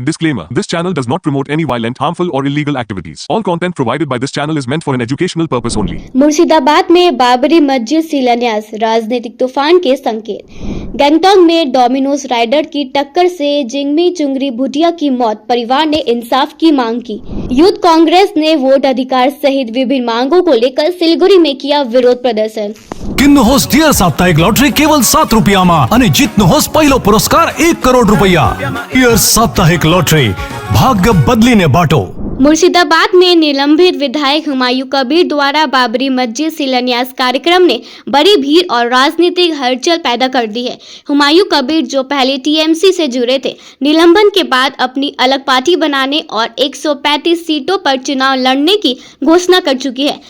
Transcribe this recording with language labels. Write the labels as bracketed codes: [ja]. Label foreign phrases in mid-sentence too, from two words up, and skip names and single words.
[en] Disclaimer: This channel does not promote any violent, harmful or illegal activities. All content provided by this channel is meant for an educational purpose only. [hi] मुर्शिदाबाद में बाबरी मस्जिद शिलान्यास, राजनीतिक तूफान के संकेत। गैंगटॉक में डोमिनोज राइडर की टक्कर से जिंगमी चुंगरी भुटिया की मौत, परिवार ने इंसाफ की मांग की। यूथ कांग्रेस ने वोट अधिकार सहित विभिन्न मांगों को लेकर सिलीगुड़ी में किया विरोध प्रदर्शन। [ne] किन्नुहोस् डियर साप्ताहिक लॉटरी केवल 7 रुपियाँमा अनि जित्नुहोस् पहिलो पुरस्कार 1 करोड रुपैयाँ। डियर साप्ताहिक लॉटरी, भाग्य बदलिने बाटो। [hi] मुर्शिदाबाद में निलंबित विधायक हुमायूं कबीर द्वारा बाबरी मस्जिद शिलान्यास कार्यक्रम ने बड़ी भीड़ और राजनीतिक हलचल पैदा कर दी है। हुमायूं कबीर, जो पहले टीएमसी से जुड़े थे, निलंबन के बाद अपनी अलग पार्टी बनाने और 135 सीटों पर चुनाव लड़ने की घोषणा कर चुकी है।